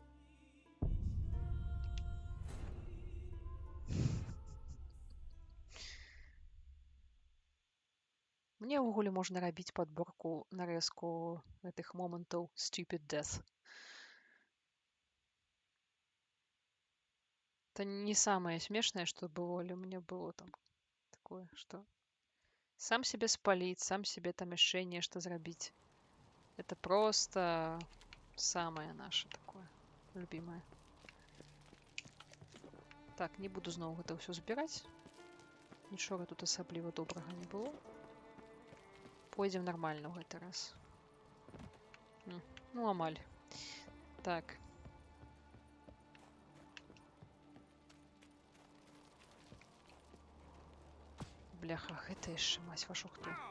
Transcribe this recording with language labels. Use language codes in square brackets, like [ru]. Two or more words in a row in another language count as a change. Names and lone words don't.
[be] Мне ўвогуле можна рабіць падборку, нарэзку гэтых момантаў Stupid Death. [ru] Это не самое смешное, что было, или у меня было там такое, что сам себе спалить, сам себе там [be] яшчэ нешта зрабіць. [ru] Это просто самое наше такое любимое. [be] Так, не буду зноў гэта ўсё збіраць. Нічога тут асабліва добрага не было. Пойдзем нармальна ў гэты раз. Ну, амаль. Так. Бляха, гэта яшчэ, маць вашу хто.